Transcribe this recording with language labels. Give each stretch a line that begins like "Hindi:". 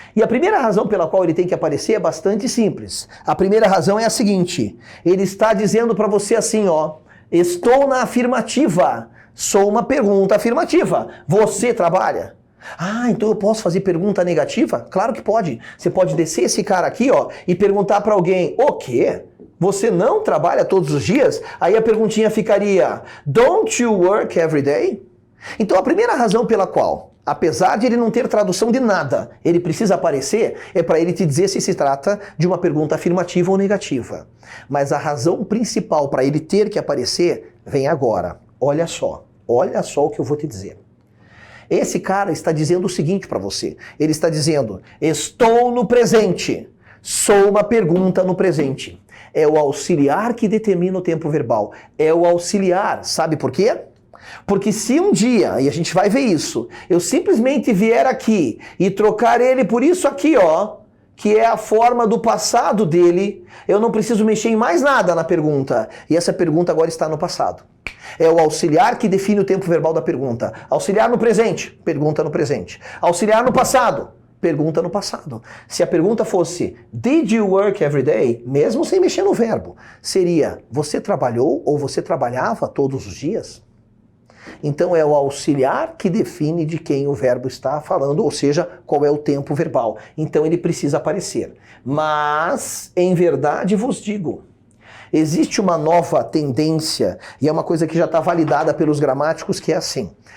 Portuguese: E a primeira razão pela qual ele tem que aparecer é bastante simples. A primeira razão é a seguinte, ele está dizendo para você assim, ó, estou na afirmativa, sou uma pergunta afirmativa, você trabalha? Ah, então eu posso fazer pergunta negativa? Claro que pode. Você pode descer esse cara aqui, ó, e perguntar para alguém, o quê? Você não trabalha todos os dias? Aí a perguntinha ficaria,
English: don't you work every day?
Portuguese: Então a primeira razão pela qual, apesar de ele não ter tradução de nada, ele precisa aparecer, é para ele te dizer se se trata de uma pergunta afirmativa ou negativa. Mas a razão principal para ele ter que aparecer vem agora. Olha só o que eu vou te dizer. Esse cara está dizendo o seguinte para você. Ele está dizendo, estou no presente. Sou uma pergunta no presente. É o auxiliar que determina o tempo verbal. É o auxiliar. Sabe por quê? Porque se um dia, e a gente vai ver isso, eu simplesmente vier aqui e trocar ele por isso aqui, ó, que é a forma do passado dele, eu não preciso mexer em mais nada na pergunta. E essa pergunta agora está no passado. É o auxiliar que define o tempo verbal da pergunta. Auxiliar no presente, pergunta no presente. Auxiliar no passado, pergunta no passado. Se a pergunta fosse,
English: did you work every day?
Portuguese: Mesmo sem mexer no verbo, seria, você trabalhou ou você trabalhava todos os dias? Então é o auxiliar que define de quem o verbo está falando, ou seja, qual é o tempo verbal. Então ele precisa aparecer. Mas, em verdade vos digo, existe uma nova tendência, e é uma coisa que já está validada pelos gramáticos, que é assim.